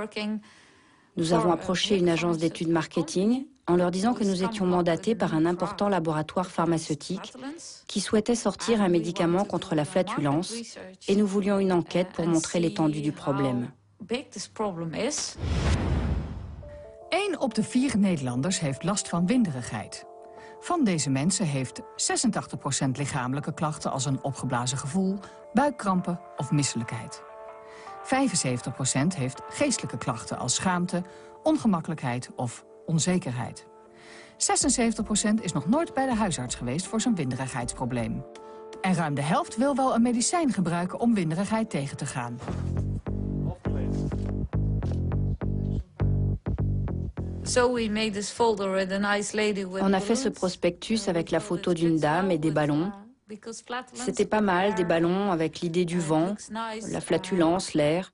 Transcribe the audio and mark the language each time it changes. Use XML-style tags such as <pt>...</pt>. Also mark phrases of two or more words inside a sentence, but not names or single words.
<fr>Nous avons approché une agence d'études marketing, en leur disant que nous étions mandatés par un important laboratoire pharmaceutique qui souhaitait sortir un médicament contre la flatulence et nous voulions une enquête pour montrer l'étendue du problème.</fr> <nl>1 op de 4 Nederlanders heeft last van winderigheid. Van deze mensen heeft 86% lichamelijke klachten als een opgeblazen gevoel, buikkrampen of misselijkheid. 75% heeft geestelijke klachten als schaamte, ongemakkelijkheid of onzekerheid. 76% is nog nooit bij de huisarts geweest voor zijn winderigheidsprobleem. En ruim de helft wil wel een medicijn gebruiken om winderigheid tegen te gaan.</nl> <fr>On a fait ce prospectus avec la photo d'une dame et des ballons. C'était pas mal, des ballons avec l'idée du vent, la flatulence, l'air.</fr>